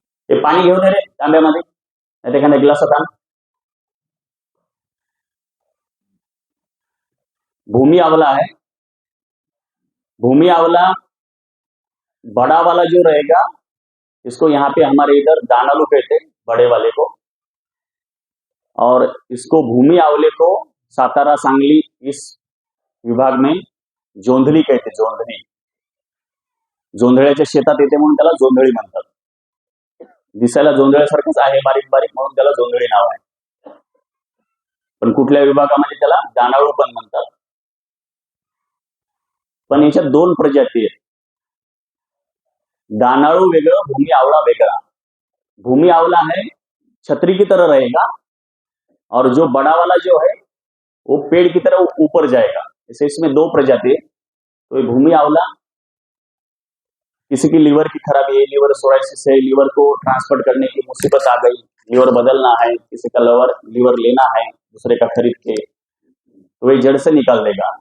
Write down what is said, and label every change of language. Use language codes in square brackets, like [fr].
[mr] ये पाणी घेऊन ये रे तांब्यामध्ये, नाही एखाद्या ग्लासात आण। [hi] भूमि आंवला है, भूमि आंवला बड़ा वाला जो रहेगा, इसको यहाँ पे हमारे इधर दानालू कहते हैं, बड़े वाले को। और इसको भूमि आंवले को सातारा सांगली इस विभाग में जोंधळी कहते, जोंधळी। [mr] जोंधळ्याच्या शेतात येते म्हणून त्याला जोंधळी म्हणतात। दिसायला जोंधळ्यासारखंच आहे, बारीक बारीक, म्हणून त्याला जोंधळी नाव आहे। पण कुठल्या विभागामध्ये त्याला दानाळू पण म्हणतात। पण याच्यात 2 प्रजाती आहेत, दानाळू वेगळं, भूमि आंवला वेगळा। [hi] भूमि आंवला है छतरी की तरह रहेगा, और जो बड़ा वाला जो है वो पेड़ की तरह ऊपर जाएगा। जैसे इसमें 2 प्रजाति है। तो ये भूमि आंवला, किसी की लीवर की खराबी है, लीवर सोराइसिस है, लीवर को ट्रांसपोर्ट करने की मुसीबत आ गई, लीवर बदलना है, किसी का लीवर लेना है दूसरे का खरीद के, तो ये जड़ से निकाल देगा।